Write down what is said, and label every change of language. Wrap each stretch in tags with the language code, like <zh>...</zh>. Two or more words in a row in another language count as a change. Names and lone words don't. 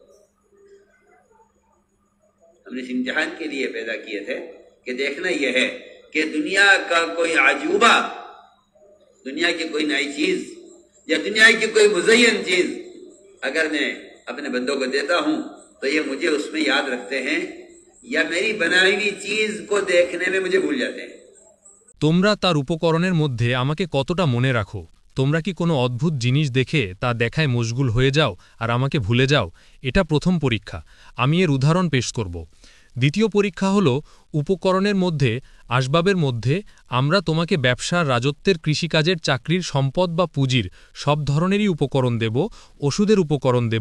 <ur>ہم نے اس امتحان کے لیے پیدا کیے تھے کہ دیکھنا یہ ہے کہ دنیا کا کوئی عجوبہ, دنیا کی کوئی نئی چیز یا دنیا کی کوئی مزین چیز اگر میں اپنے بندوں کو دیتا ہوں تو یہ مجھے اس میں یاد رکھتے ہیں یا میری بنائی ہوئی چیز کو دیکھنے میں مجھے بھول جاتے ہیں.</ur> <bn>তোমরা তার উপকরণের মধ্যে আমাকে কতটা মনে রাখো? তোমরা কি কোনো অদ্ভুত জিনিস দেখে তা দেখায় মশগুল হয়ে যাও আর আমাকে ভুলে যাও? এটা প্রথম পরীক্ষা, আমি এর উদাহরণ পেশ করব. দ্বিতীয় পরীক্ষা হলো উপকরণের মধ্যে, আসবাবের মধ্যে আমরা তোমাকে ব্যবসার, রাজত্বের, কৃষিকাজের, চাকরির, সম্পদ বা পুঁজির সব ধরনেরই উপকরণ দেব, ওষুধের উপকরণ দেব.</bn>